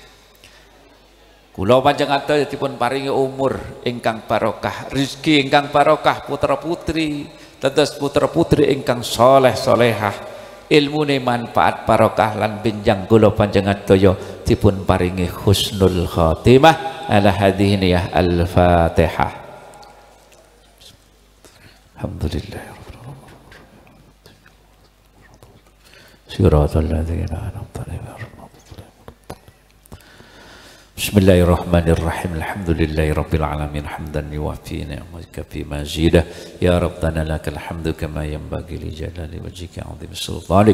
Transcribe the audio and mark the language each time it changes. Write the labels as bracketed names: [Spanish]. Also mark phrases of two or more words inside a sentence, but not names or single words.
[Javanese] Kula panjenengan dipun paringi umur ingkang barokah, rezeki ingkang barokah, putra-putri, tetes putra-putri ingkang soleh solehah, ilmune manfaat barokah lan benjang kula panjenengan daya dipun paringi [Arabic] حسن الخاتمة على هذه يا الفاتحة. Alhamdulillah. صراط الذين أنعمت عليهم. Bismillahirrahmanirrahim. الحمد لله رب العالمين حمدا يوافي نعمتك في مزيده يا ربنا لك الحمد كما ينبغي لجلال وجهك عظيم سلطانك.